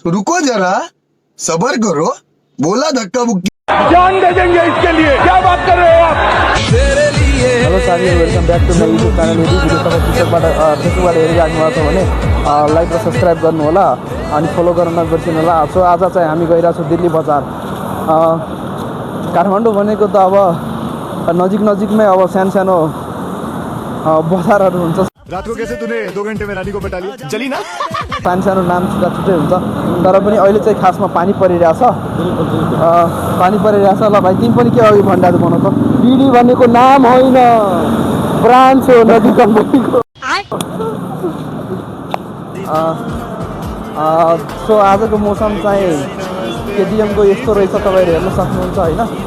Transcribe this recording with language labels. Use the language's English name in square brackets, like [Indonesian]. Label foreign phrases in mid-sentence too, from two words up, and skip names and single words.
[Hindi] रुको जरा, सबर करो, बोला धक्का मुक्की। जान दे देंगे इसके लिए, क्या बात कर रहे हो आप। [Nepali] हेलो साथीहरू, [English] welcome back to my YouTube channel. [Nepali] यदि भिडियो तपाईँ फेसबुकबाट हेरिराख्नु भएको छ भने लाइक र सब्सक्राइब गर्नु होला अनि फलो गर्न नबिर्सिनु होला। सो आज चाहिँ हामी गइरहेको छौँ दिल्ली बजार। काठमाडौँ भनेको त अब नजिकमै अब सानो सानो बजारहरू हुन्छ। [Hindi] रात को कैसे तूने 2 घंटे में रानी को पटा लिया, चली ना। [Nepali] सानो सानो नाम छुट्टै हुन्छ, तर पनि अहिले चाहिँ खासमा पानी परिरहेछ। पानी परिरहेछ। ल भाइ, तिमी पनि के अघि भनिरहेको बनाउँछ? बिडी भनेको नाम होइन, ब्रान्च हो नदी कम्पनीको। सो आजको मौसम चाहिँ केडिएमको यस्तो रहेछ, तपाईँहरू हेर्न सक्नुहुन्छ होइन।